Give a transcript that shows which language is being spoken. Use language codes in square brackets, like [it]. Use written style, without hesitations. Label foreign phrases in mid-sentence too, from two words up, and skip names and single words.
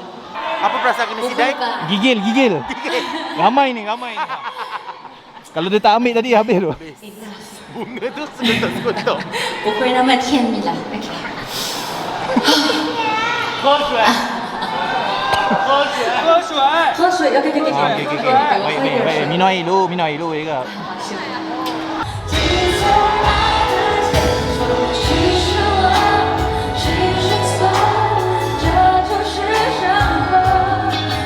[ms] Apa perasaan kena sidai? Gigil. Ramai ni. Kalau dia tak ambil tadi habis tu. Bunga tu segotok-segotok. [zh] 不会那么甜蜜了。喝水，要给。 [ms] Baik. Minum air dulu juga. [zh] 是我，是错，这就是生活。